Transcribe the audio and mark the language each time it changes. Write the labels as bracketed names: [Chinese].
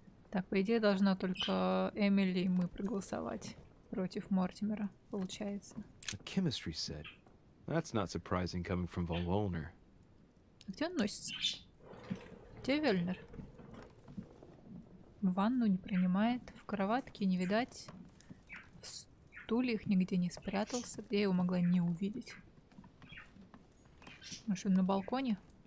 [Russian] Так, по идее, должна только Эмили и мы проголосовать против Мортимера, получается. [English] A chemistry set. That's not surprising coming from Von Wollner. [Russian] А где он носится? Где Вельнер? В ванну не принимает, в кроватке не видать, в стульях нигде не спрятался. Где я его могла не увидеть? Может, он на балконе?